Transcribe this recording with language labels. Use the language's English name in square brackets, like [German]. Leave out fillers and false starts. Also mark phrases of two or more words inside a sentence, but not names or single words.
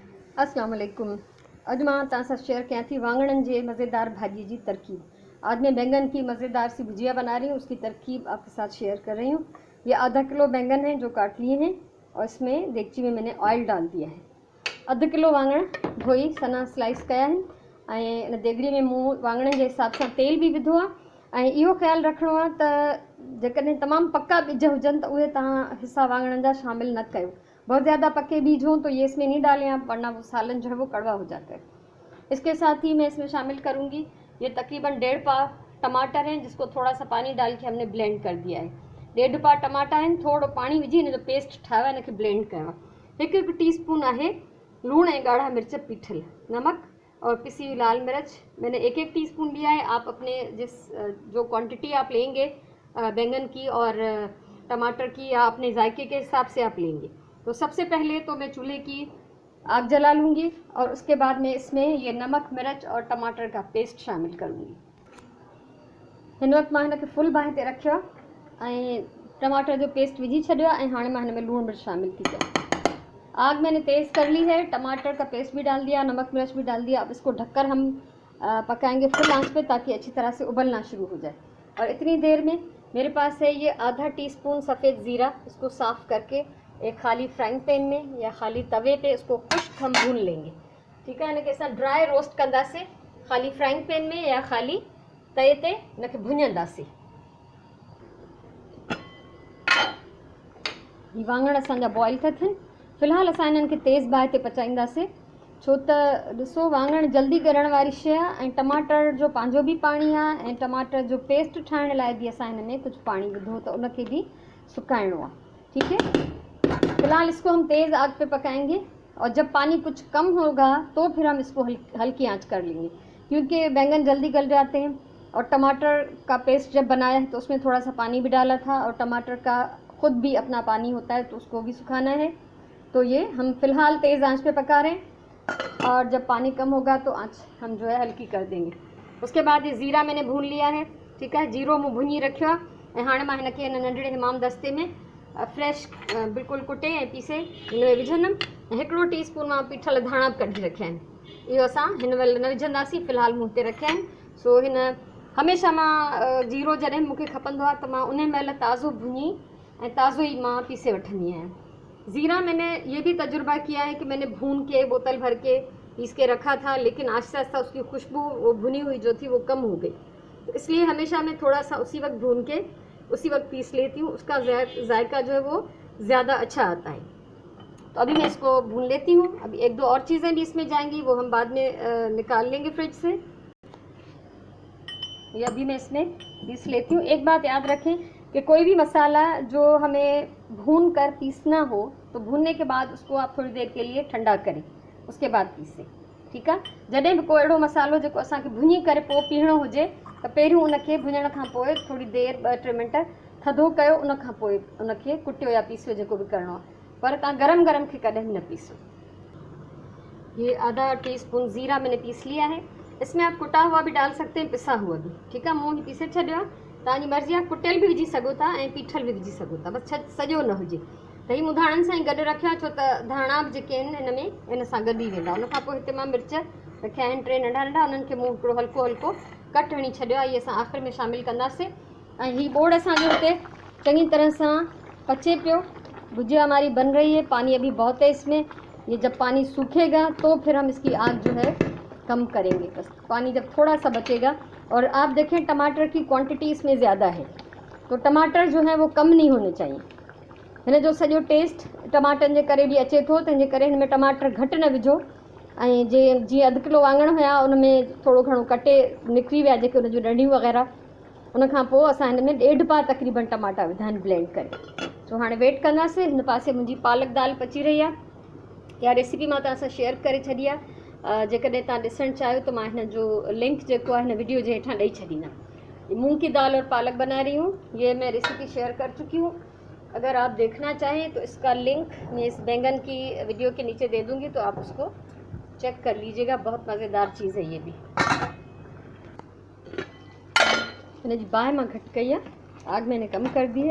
[Arabic] السلام عليكم. [Sindhi] अॼु मां तव्हां सां शेयर कयां थी वांगणनि जे मज़ेदार भाॼी [Urdu] کی ترکیب. آج میں بینگن کی مزیدار سی بھجیا بنا رہی ہوں، اس کی ترکیب آپ کے ساتھ شیئر کر رہی ہوں. یہ آدھا کلو بینگن ہے جو کاٹ لیے ہیں اور اس میں دیگچی میں میں نے آئل ڈال دیا ہے. [Sindhi] अधु किलो वांगण धोई सना स्लाइस कया आहिनि ऐं इन देगड़ी में मूं वांगणनि जे हिसाब सां तेल भी विधो आहे। ऐं इहो ख़्यालु रखिणो आहे त जेकॾहिं तमामु पका ॿिज हुजनि त उहे तव्हां हिस्सा वांगणनि जा शामिल न कयो। [Urdu] بہت زیادہ پکے بیج ہوں تو یہ اس میں نہیں ڈالیں آپ، ورنہ وہ سالن جو ہے وہ کڑوا ہو جاتا ہے. اس کے ساتھ ہی میں اس میں شامل کروں گی یہ تقریباً 1.5 پاؤ ٹماٹر ہیں، جس کو تھوڑا سا پانی ڈال کے ہم نے بلینڈ کر دیا ہے. [Sindhi] 1.5 पाव टमाटा आहिनि, थोड़ो पानी विझी इन जो पेस्ट ठाहियो आहे, इनखे ब्लेंड कयो आहे। 1 टीस्पून आहे लूण ऐं ॻाढ़ा मिर्च पीठल, [Urdu] نمک اور پسی ہوئی لال مرچ میں نے 1 ٹی اسپون لیا ہے. آپ اپنے جو کوانٹٹی آپ لیں گے بینگن کی اور ٹماٹر کی یا اپنے ذائقے کے حساب سے آپ لیں گے. تو سب سے پہلے تو میں چولہے کی آگ جلا لوں گی اور اس کے بعد میں اس میں یہ نمک مرچ اور ٹماٹر کا پیسٹ شامل کروں گی. [Sindhi] हिन वक्त मां हिनखे फुल बाहि ते रखियो ऐं टमाटर जो पेस्ट विझी छॾियो ऐं हाणे मां हिन में लूण मिर्च शामिल थी कयां। [Urdu] آگ میں نے تیز کر لی ہے، ٹماٹر کا پیسٹ بھی ڈال دیا، نمک مرچ بھی ڈال دیا. اب اس کو ڈھک کر ہم پکائیں گے فل آنچ پہ تاکہ اچھی طرح سے ابلنا شروع ہو جائے. اور اتنی دیر میں میرے پاس ہے یہ آدھا ٹی اسپون سفید زیرہ، اس کو صاف کر کے ایک خالی [English] frying pan [Urdu] میں یا خالی توے پہ اس کو خشک ہم بھون لیں گے. ٹھیک ہے، ان کے ساتھ [English] dry roast [Sindhi] कंदासीं खाली [English] frying pan [Sindhi] में या खाली तवे ते इनके भुञंदासीं। ये वांगण असांजा बॉइल था थियनि। फ़िलहाल असां इन्हनि खे तेज़ बाहि ते पचाईंदासीं, छो त ॾिसो वांगण जल्दी ॻरण वारी शइ आहे ऐं टमाटर जो पंहिंजो बि पाणी आहे ऐं टमाटर जो पेस्ट ठाहिण लाइ बि असां हिन में कुझु पाणी विधो त उनखे भी सुकाइणो आहे। [Urdu] ٹھیک ہے، فی الحال اس کو ہم تیز آگ پہ پکائیں گے اور جب پانی کچھ کم ہوگا تو پھر ہم اس کو ہلکی آنچ کر لیں گے، کیونکہ بینگن جلدی گل جاتے ہیں. اور ٹماٹر کا پیسٹ جب بنایا ہے تو اس میں تھوڑا سا پانی بھی ڈالا تھا اور ٹماٹر کا خود بھی اپنا پانی ہوتا ہے تو اس کو بھی سکھانا ہے. تو یہ ہم فی الحال تیز آنچ پہ پکا رہے ہیں اور جب پانی کم ہوگا تو آنچ ہم جو ہے ہلکی کر دیں گے. اس کے بعد یہ زیرہ میں نے بھون لیا ہے. ٹھیک ہے, [Sindhi] जीरो मूं भुञी रखियो आहे ऐं हाणे मां हिनखे हिन नंढड़े हमाम दस्ते में फ्रेश बिल्कुलु कुटे ऐं पीसे हिन में विझंदमि। 1 टीस्पून मां पीठल धाणा बि कढी रखिया आहिनि, इहो असां हिन महिल न विझंदासीं, फ़िलहाल मूं हिते रखिया आहिनि। सो हिन हमेशह मां जीरो जॾहिं मूंखे खपंदो आहे त मां उन महिल ताज़ो भुञी ऐं ताज़ो ही मां पीसे वठंदी आहियां। [Urdu] زیرہ میں نے یہ بھی تجربہ کیا ہے کہ میں نے بھون کے بوتل بھر کے پیس کے رکھا تھا، لیکن آہستہ آہستہ اس کی خوشبو وہ بھنی ہوئی جو تھی وہ کم ہو گئی، تو اس لیے ہمیشہ میں تھوڑا سا اسی وقت بھون کے اسی وقت پیس لیتی ہوں. اس کا ذائقہ جو ہے وہ زیادہ اچھا آتا ہے۔ تو ابھی میں اس کو بھون لیتی ہوں. ابھی 1-2 اور چیزیں بھی اس میں جائیں گی، وہ ہم بعد میں نکال لیں گے فرج سے. یہ ابھی میں اس میں پیس لیتی ہوں. ایک بات یاد رکھیں کہ کوئی بھی مسالا جو ہمیں بھون کر پیسنا ہو تو بھوننے کے بعد اس کو آپ تھوڑی دیر کے لیے ٹھنڈا کریں، اس کے بعد پیسیں. ٹھیک ہے, [Sindhi] जॾहिं भी कोई अहिड़ो मसालो जेको असांखे भुञी करे पोइ पीसणो हुजे त पहिरियों उनखे भुञण खां पोइ थोड़ी देर 2-3 मिंट थधो कयो, उन खां पोइ उनखे कुटियो या पीसियो जेको भी करिणो आहे, पर तव्हां गरम गरम खे कॾहिं न पीसो। [Urdu] یہ آدھا ٹی اسپون زیرہ میں نے پیس لیا ہے، اس میں آپ کٹا ہوا بھی ڈال سکتے ہیں، پسا ہوا بھی. ٹھیک ہے, [Sindhi] मूं पीसे छॾियो आहे, तव्हांजी मर्ज़ी आहे, कुटियल भी विझी सघो था ऐं पीठल भी विझी सघो था, बस सॼो न हुजे। त ही मूं धाणनि सां ई गॾु रखियो, छो त धाणा बि जेके आहिनि हिन में इन सां गॾु ई वेंदा। उन खां पोइ हिते मां मिर्च रखिया आहिनि 3 नंढा नंढा, उन्हनि खे मूं हिकिड़ो हल्को हल्को कट हणी छॾियो आहे। इहे असां आख़िर में शामिल कंदासीं। ऐं हीउ बोड़ असांजो हिते चङी तरह सां पचे पियो, [Urdu] بھجیا ہماری بن رہی ہے، پانی ابھی بہت ہے اس میں. یہ جب پانی سوکھے گا تو پھر ہم اس کی آگ جو ہے کم کریں گے. بس پانی جب تھوڑا سا بچے گا، اور آپ دیکھیں ٹماٹر کی کوانٹٹی اس میں زیادہ ہے تو ٹماٹر جو ہے وہ کم نہیں ہونے چاہئیں. [Sindhi] हिन जो सॼो टेस्ट टमाटनि जे करे बि अचे थो, तंहिंजे करे हिन में टमाटर घटि न विझो। ऐं जीअं 1 किलो वांगण हुया उन में थोरो घणो कटे निकिरी विया जेके उन जूं ॾंडियूं वग़ैरह, उन खां पोइ असां हिन में 1.5 पाव तक़रीबन टमाटा विधा आहिनि ब्लेंड करे। सो हाणे वेट कंदासीं। हिन पासे मुंहिंजी पालक दाल पची रही आहे, इहा रेसिपी मां तव्हां सां शेयर करे छॾी आहे। जेकॾहिं तव्हां ॾिसणु चाहियो [Urdu] تو میں [Sindhi] हिन जो लिंक जेको आहे हिन वीडियो जे हेठां ॾेई छॾींदमि। [Urdu] مونگ کی دال اور پالک بنا رہی ہوں، یہ میں ریسپی شیئر کر چکی ہوں. اگر آپ دیکھنا چاہیں تو اس کا لنک میں اس بینگن کی ویڈیو کے نیچے دے دوں گی، تو آپ اس کو چیک کر لیجیے گا، بہت مزیدار چیز ہے یہ بھی. میں نے جی باہ میں گھٹ کہی ہے، آگ میں نے کم کر دی ہے.